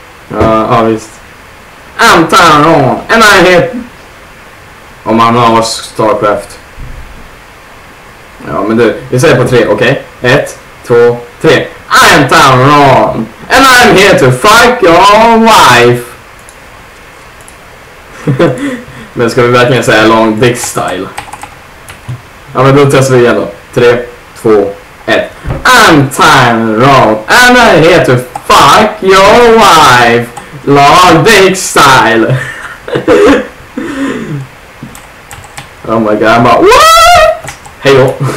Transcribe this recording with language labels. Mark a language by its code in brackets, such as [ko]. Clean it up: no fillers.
[sv] Ja, visst. [en] I'm turned on and I'm here... [sv] Om han har Starcraft. Ja, men du, vi säger på 3, okej? 1, 2, 3. [en] I'm turned on and I'm here to fuck your wife. [sv] Men ska vi verkligen säga [en] long dick style? [sv] Ja, men då testar vi igen då. 3, 2, 1. [en] I'm turned on and I'm here to fuck your wife. Long dick style. Oh my god, I'm [sv] bara, [en] what? [sv] Hej då.